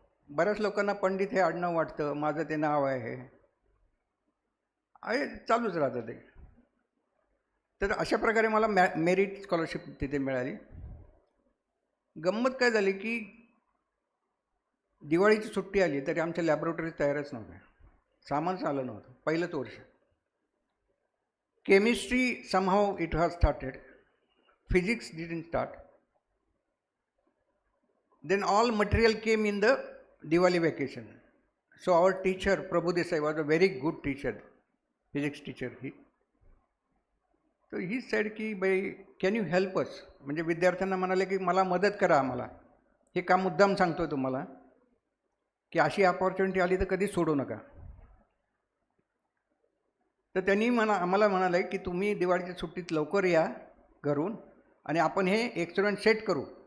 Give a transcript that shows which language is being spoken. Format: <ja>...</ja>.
<mr>बऱ्याच लोकांना पंडित हे आडनाव वाटतं, माझं ते नाव आहे, चालूच राहतं ते. तर अशा प्रकारे मला मेरिट स्कॉलरशिप तिथे मिळाली. गंमत काय झाली की दिवाळीची सुट्टी आली तरी आमच्या लॅबोरेटरी तयारच नव्हत्या. सामानच आलं नव्हतं पहिलंच वर्ष.</mr> <en>Chemistry somehow it has started, physics didn't start. Then all material came in the Diwali vacation. So our teacher Prabhu Desai was a very good teacher, physics teacher. So he said ki bhai can you help us,</en> <mr>म्हणजे विद्यार्थ्यांना म्हणाले की मला मदत करा, आम्हाला हे काम मुद्दाम सांगतोय तुम्हाला की अशी अपॉर्च्युनिटी आली तर कधी सोडू नका. तर त्यांनी आम्हाला म्हणाले की तुम्ही दिवाळीच्या सुट्टीत लवकर या घरून आणि आपण हे एक्सपेरिमेंट सेट करू.</mr>